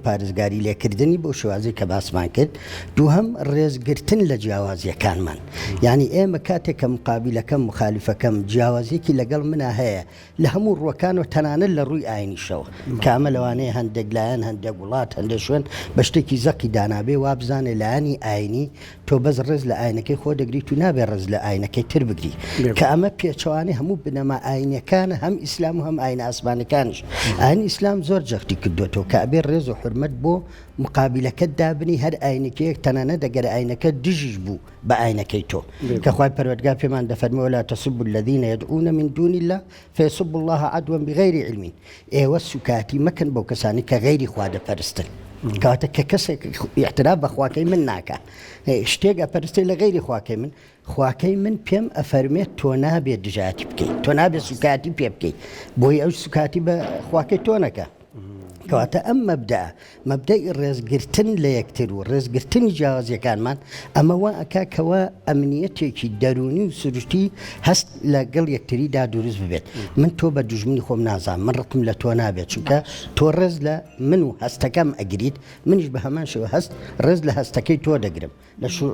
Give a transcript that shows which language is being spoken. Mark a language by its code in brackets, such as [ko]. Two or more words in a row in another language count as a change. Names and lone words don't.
[ckb] پارێزگاری لێکردنی بۆ شێوازی کە باسمان کرد دووهەم ڕێزگرتن لە جیاوازیەکانمان یعنی ئێمە کاتێک کە مقابلەکەم مخالیفەکەم جیاوازیەکی لەگەڵ منە هەیە لە هەموو ڕوەکان و تەنانەت لە ڕووی ئاینیشەوە کامە لەوانەیە هەندێک لایەن هەندێک وڵات هەندێک شوێن بە شتێکی زەقی دانابێ وابزانێ لایەنی ئاینی تۆ بەس ڕێز لە ئاینەکەی خۆ دەگریت و نابێ ڕێز لە ئاینەکەی تر بگری کە ئەمە پێچەوانەی هەموو بنەما ئاینەکانە هەم ئیسلام و هەم ئاینە ئاسمانەکانش ئاین ئیسلام زۆر جەختی کردوێتەوە کە ئەبێ ڕێز و حرمەت بۆ مقابلەکەت دابنی هەر ئاینەکەیەک تەنانە دەگەر ئاینەکە دژیش بوو بە ئاینەکەی تۆ کە خوای پەروەردگار پێمان دەفەرمێ [ar] ولا تسبوا الذين يدعون من دون الله فيسبوا الله عدوا بغير علم [ckb] ئێوە سوکاتی مەکەن بەو کەسانی کە غەیری خوا دەپەرستن کەواتە کە کەسێک اعتراف بە خواکەی من ناکە شتێک ئەپەرستی لە غەیری خواکەی من خواکەی من پێم ئەفەرمێت تۆ نابێت دژاتی بکەیت تۆ نابێت سوکاتی پێ بکەیت بۆی ئەو سوکاتی بە خواکەی تۆ نەکە کەواتە ئەم مەبدەی ڕێزگرتن لە یەکتر و ڕێزگرتنی جیاوازیەکانمان ئەمەوە ئەکاکەوە ئەمنیەتێکی دەرونی و سروشتی هەست لەگەڵ یەکتریدا دروست ببێت من تۆ بە دوژمنی خۆم نازانم من ڕقم لە تۆ نابێت چونکە تۆ ڕێز لە من و هەستەکەم ئەگریت منیش بە هەمان شێوە هەست ڕێز لە هەستەکەی تۆ دەگرم لە